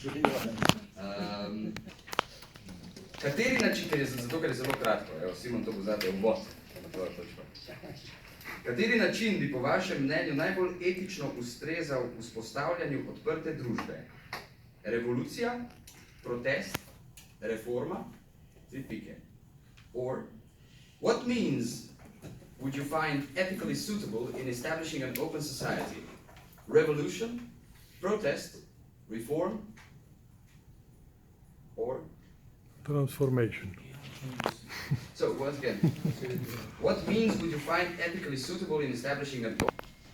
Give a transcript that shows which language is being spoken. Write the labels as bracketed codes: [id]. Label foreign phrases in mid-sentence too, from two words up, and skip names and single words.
[sl] Kateri način, zato ker je zelo kratko, evo, Simon to bo zate uvod na tvojo točko. Kateri način bi po vašem mnenju najbolj etično ustrezal vzpostavljanju odprte družbe? Revolucija, protest, reforma, tri pike. [en] Or, what means would you find ethically suitable in establishing an open society? Revolution, protest, reform, or? Transformation. So, once again, what means would you find ethically suitable in establishing an open?